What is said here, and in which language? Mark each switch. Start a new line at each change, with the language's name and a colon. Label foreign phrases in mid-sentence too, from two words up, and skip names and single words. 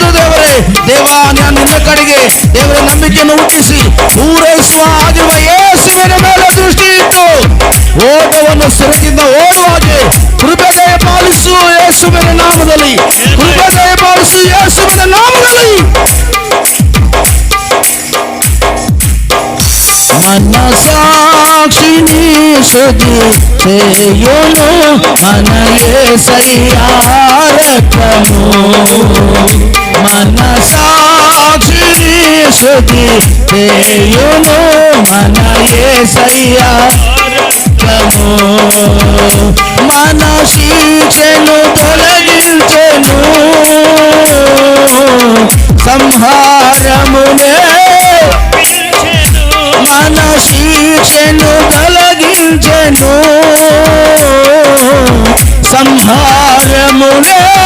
Kannada: ದೇವರೇ, ದೇವ ನಾನು ನಿನ್ನ ಕಡೆಗೆ ದೇವರ ನಂಬಿಕೆಯನ್ನು ಹುಟ್ಟಿಸಿ ಪೂರೈಸುವ ಆಗಿರುವ ಯೇಸುವಿನ ಮೇಲೆ ದೃಷ್ಟಿ ಇಟ್ಟು ಓಟವನ್ನು ಸ್ಥಿರದಿಂದ ಓಡುವಾಗೆ ಕೃಪೆ ದಯಪಾಲಿಸು ಯೇಸುವಿನ ನಾಮದಲ್ಲಿ, ಕೃಪೆ ದಯಪಾಲಿಸು ಯೇಸುವಿನ ನಾಮದಲ್ಲಿ.
Telugu: మనసాక్షిని శుద్ధి చేయును మన యేసయ్యా రక్తము, మనసాక్షిని శుద్ధి చేయును మన యేసయ్యా రక్తము, మన శిక్షను తొలగించెను సంహారమునే, మన శిక్షను తొలగించెను సంహారమునే.